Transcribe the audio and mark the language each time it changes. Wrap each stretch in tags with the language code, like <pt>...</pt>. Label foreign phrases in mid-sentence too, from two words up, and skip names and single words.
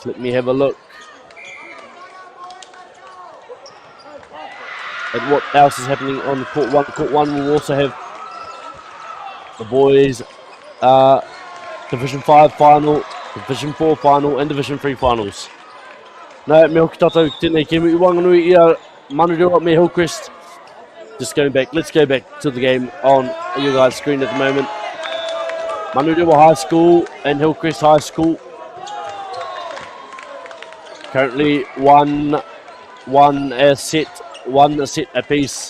<en>Let me have a look at what else is happening on court 1. Court 1 will also have the boys Division 5 final, Division 4 final, and Division 3 finals. No,</en> <mi>me hoki tātou tēnei kemi I wanganui I Manurewa me Hillcrest.</mi> <en>Just going back, let's go back to the game on your guys' screen at the moment. Manurewa High School and Hillcrest High School. Currently one set apiece.</en>